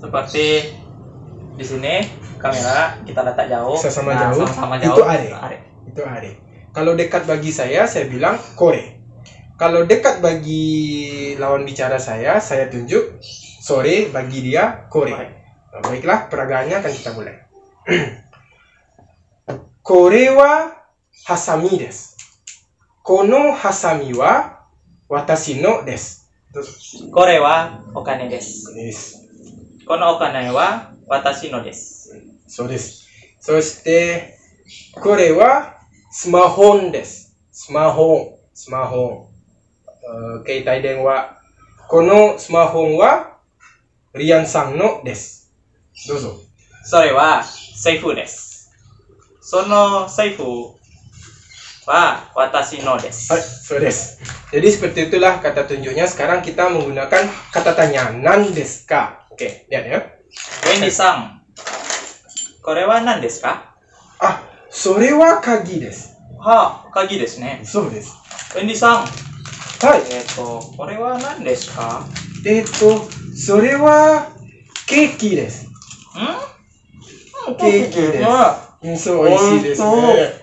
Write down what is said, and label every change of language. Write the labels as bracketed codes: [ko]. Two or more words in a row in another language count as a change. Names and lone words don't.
[id] Seperti di sini kamera kita letak jauh. Sama-sama Nah, jauh. sama-sama jauh. Itu are. Itu are. Kalau dekat bagi saya bilang kore. Kalau dekat bagi lawan bicara saya tunjuk sore, bagi dia kore. Nah, baiklah, peragaannya akan kita mulai. [ja] Kore wa hasami desu. Kono hasami wa watashi no desu. Kore wa okane desu. Yes. Kono okane wa watashi no desu. そうです。そして、これはスマホです。スマホ。携帯電話。このスマホはリアンさんのです。どうぞ。それは財布です。その財布は私のです。はい、そうです。 [id] Jadi seperti itulah kata tunjuknya. Sekarang kita menggunakan kata tanya. [ja] Nan desu ka? [id] Oke, lihat ya. [ja] Wendy さん、これは何ですか？あ、それは鍵です。はあ、鍵ですね。そうです。ウェンディさん、はい。これは何ですか？それはケーキです。ケーキです。そう、美味しいですね。